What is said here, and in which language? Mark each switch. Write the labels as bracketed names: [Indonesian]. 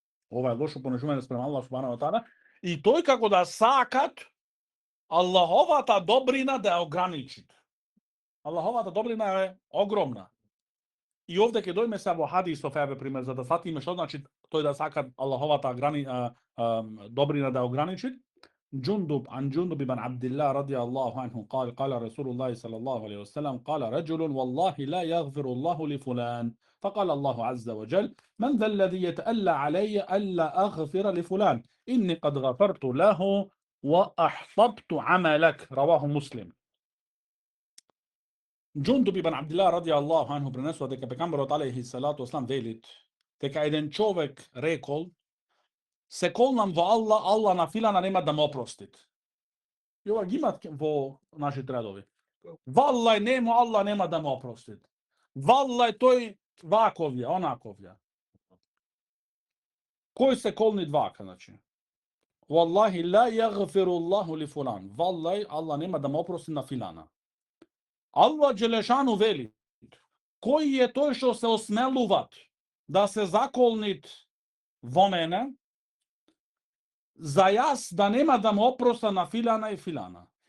[Macedonian] Ова е лошо понашување спрема Аллах Субханаху ва Таала и тој како да сакат Аллаховата добрина да ја ограничит. Аллаховата добрина е огромна. И овде ќе дојме се во хадисов, еве пример, за да фатиме што значи тој да сака Аллаховата добрина да ја ограничит. [Arabic] جندب عن جندب بن عبد الله رضي الله عنه قال قال رسول الله صلى الله عليه وسلم قال رجل والله لا يغفر الله لفلان فقال الله عز وجل من ذا الذي يتألى علي ألا أغفر لفلان إني قد غفرت له وأحطبت عملك رواه مسلم. جندب بن عبد الله رضي الله عنه [Macedonian] prenesува дека пекамберот алейхи салату вассалам велит дека еден човек рекол: се колнам во Аллах, Аллах на филана нема да ме опростит. И ова ги имат во нашите редови. Валлај нему Аллах нема да ме опростит. Валлај тој ваковја, онаковја. Кој се колни двака, значи? [Arabic] Валлахи ла јагфиру Аллаху ли фулан. [Macedonian] Валлај, Аллах нема да ме опрости на филана. Аллах Джелешану вели, кој е тој што се осмелуваат да се заколнит во мене, за јас да нема да му опроста на филана и филана.